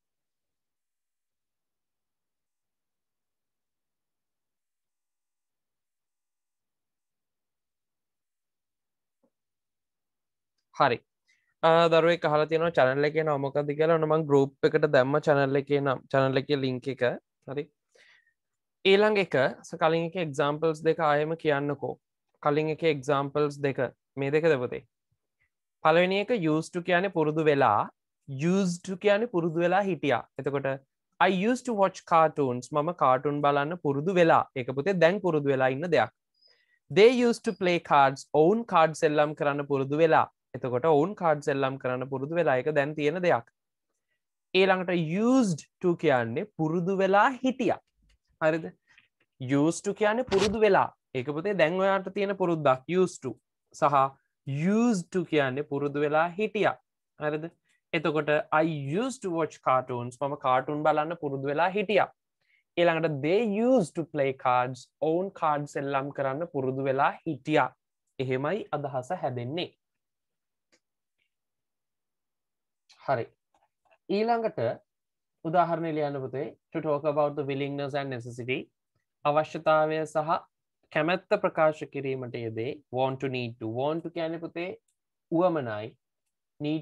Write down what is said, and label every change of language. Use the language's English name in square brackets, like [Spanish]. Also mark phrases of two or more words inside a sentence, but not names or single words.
[Sinhala] හරි දරුවෙක් අහලා තියෙනවා channel එකේ නම මොකක්ද කියලා ඔන්න මම group එකට දැම්ම channel එකේ link එක හරි ඊළඟ එක කලින් එකේ examples දෙක ආයෙම කියන්නකෝ කලින් එකේ examples දෙක මේ දෙකද පුතේ පළවෙනි එක [English] used to [Sinhala] කියන්නේ පුරුදු වෙලා [English] used to [Sinhala] කියන්නේ පුරුදු වෙලා හිටියා එතකොට [English] I used to watch cartoons [Sinhala] මම cartoon බලන්න පුරුදු වෙලා ඒක පුතේ දැන් පුරුදු වෙලා ඉන්න දෙයක් [English] they used to play cards own cards [Sinhala] සෙල්ලම් කරන්න පුරුදු වෙලා එතකොට [English] own cards [Sinhala] සෙල්ලම් කරන්න පුරුදු වෙලා ඒක දැන් තියෙන දෙයක් ඊළඟට [English] used to [Sinhala] කියන්නේ පුරුදු වෙලා හිටියා හරිද [English] used to [Sinhala] කියන්නේ පුරුදු වෙලා ඒක පුතේ දැන් ඔයාට තියෙන පුරුද්දක් [English] used to [Sinhala] සහ [English] used to [Sinhala] කියන්නේ පුරුදු වෙලා හිටියා හරිද එතකොට [English] I used to watch cartoons [Sinhala] මම කාටුන් බලන්න පුරුදු වෙලා හිටියා ඊළඟට [English] they used to play cards own cards [Sinhala] සෙල්ලම් කරන්න පුරුදු වෙලා හිටියා එහෙමයි අදහස හැදෙන්නේ හරි ඊළඟට උදාහරණ ලියන්න පුතේ [English] to talk about the willingness and necessity [Sinhala] අවශ්‍යතාවය සහ කැමැත්ත ප්‍රකාශ කිරීමට යෙදේ [English] want to need to [Sinhala] කියන්නේ පුතේ උවමනයි need